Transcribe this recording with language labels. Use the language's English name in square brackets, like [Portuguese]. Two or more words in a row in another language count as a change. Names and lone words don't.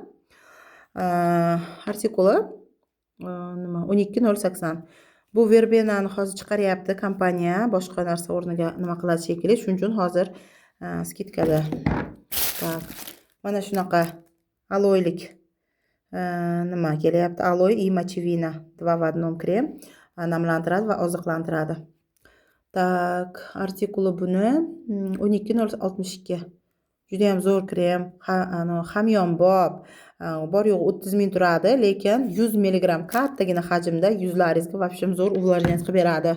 [Uzbek] Artikuli 12.080. Bu verbenani hozir chiqaryapti kompaniya, boshqa narsa o'rniga nima qiladi shekilli, shuning uchun hozir skidkada. Tak. Mana shunaqa aloylik nima kelyapti? Aloy [Russian] и мочевина [Uzbek] 2 в 1 krem namlantiradi va oziqlantiradi. Tak, artikuli buni 12.062. Juda ham zo'r krem, hamyonbop. Bor yo'q 30 ming turadi, lekin 100 mg kattagina hajmda yuzlaringizga вообще zo'r увлажнять qilib beradi.